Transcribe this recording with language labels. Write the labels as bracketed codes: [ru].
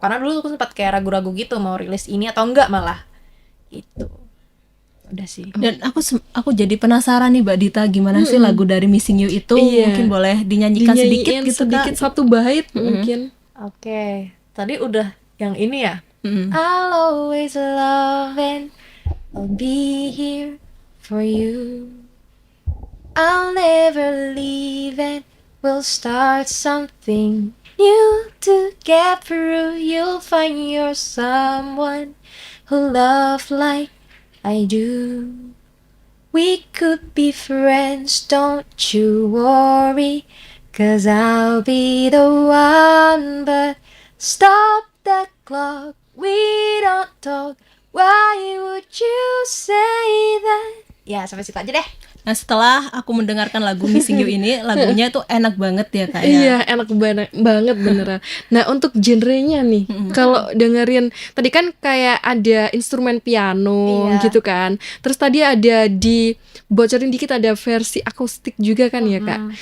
[id] Karena dulu aku sempat kayak ragu-ragu gitu mau rilis ini atau enggak malah gitu. Udah sih. Dan aku jadi penasaran nih Mbak Dita, gimana sih lagu dari Missing You itu? Iya. Mungkin boleh dinyanyikan sedikit Dinyanyiin gitu sedikit Kak. satu bait mungkin. Oke, tadi udah yang ini ya. Mm. [en] I'll always love and I'll be here for you. I'll never leave and we'll start something new together. You'll find your someone who love like I do. We could be friends, don't you worry, 'cause I'll be the one. But stop the clock, we don't talk. Why would you say that? [id] Ya, sampai situ aja deh. Nah setelah aku mendengarkan lagu Missing You ini, lagunya tuh enak banget ya Kak ya. Iya, enak banget beneran. Nah, untuk genrenya nih, kalau dengerin tadi kan kayak ada instrumen piano Iya. gitu kan. Terus tadi ada bocorin dikit ada versi akustik juga kan ya, Kak.